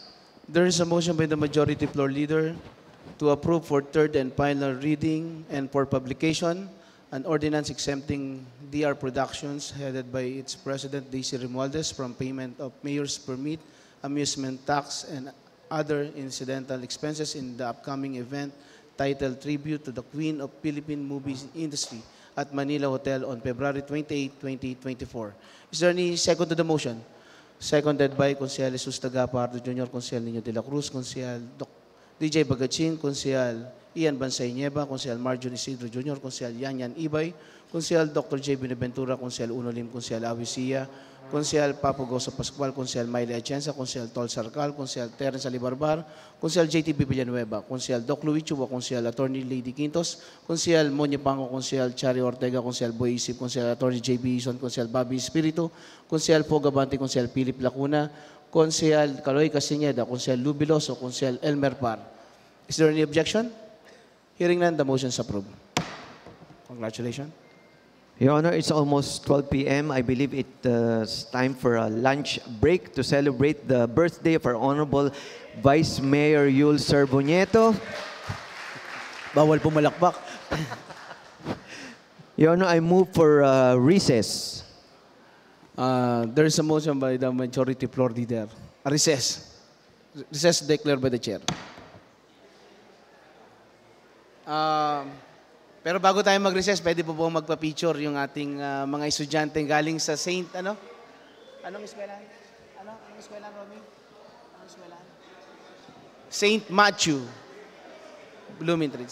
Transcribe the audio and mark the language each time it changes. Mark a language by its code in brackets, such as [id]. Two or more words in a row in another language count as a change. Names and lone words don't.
[en] There is a motion by the majority floor leader to approve for third and final reading and for publication an ordinance exempting DR Productions headed by its president, Daisy Romualdez, from payment of mayor's permit, amusement tax, and other incidental expenses in the upcoming event titled Tribute to the Queen of Philippine Movie Industry at Manila Hotel on February 28, 2024. Is there any second to the motion? Seconded by Consejero Jesus Tagapardo Jr., Consejero Nino de la Cruz, Consejero DJ Bagachin, Consejero Ian Bansay Nieva, Consejero Marjon Isidro Jr., Consejero Yanyan Ibay, Consejero Dr. J. Benaventura, Consejero Uno Lim, Consejero Awisia, Consejero Papo Goso Pascual, Consejero Mayle Atienza, Consejero Tol Sarcal, Consejero Terence Alibarbar, Consejero JTB Villanueva, Consejero Doc Luis Chuba, Consejero Attorney Lady Quintos, Consejero Monye Pango, Consejero Chari Ortega, Consejero Boy Isip, Consejero Attorney JB Ison, Consejero Bobby Espiritu, Consejero Fogabante, Consejero Philip Lacuna, Consejero Caloy Casineda, Consejero Lubiloso, Consejero Elmer Par. Is there any objection? Hearing none, the motion is approved. Congratulations. Your Honor, it's almost 12 p.m. I believe it's time for a lunch break to celebrate the birthday of our Honorable Vice Mayor Yul Serbonieto. [tl] Bawal pumalakpak. [en] Your Honor, I move for recess. There is a motion by the majority floor leader. A recess. Recess declared by the chair. [tl] Pero bago tayo mag-recess, pwede po po magpa-picture yung ating mga estudyante galing sa Saint, ano? Anong eskwelahan? Anong eskwelahan, Romy? Anong eskwelahan? Saint Matthew Bloomington.